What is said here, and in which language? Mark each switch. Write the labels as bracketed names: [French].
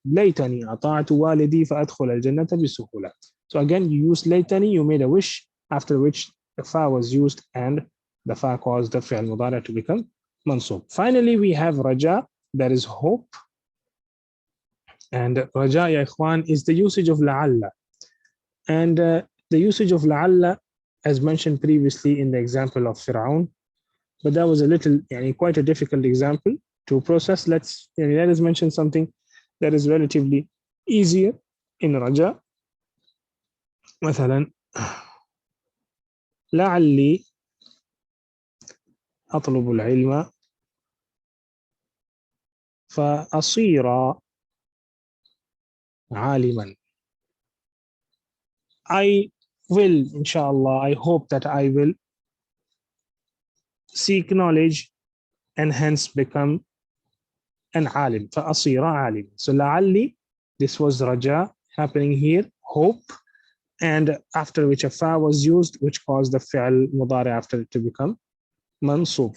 [Arabic] ليتني أطعت والدي فأدخل الجنة بسهولة. [English] So again, you use ليتني, you made a wish, after which the fa was used and the fa caused the fi'l mudari to become mansub. Finally, we have raja, that is hope. And raja, ya ikhwan, is the usage of la'alla. And the usage of la'alla, as mentioned previously in the example of Fir'aun, but that was a little, quite a difficult example to process. Let us mention something that is relatively easier in raja. [Arabic] مثلا لعلي أطلب العلم فأصير عالما. [English] I will, inshallah, I hope that I will seek knowledge and hence become an alim. [Arabic] فأصير عالما. [English] So لعلي, this was raja happening here, hope, and after which a fa was used, which caused the fi'l mudari after it to become mansub.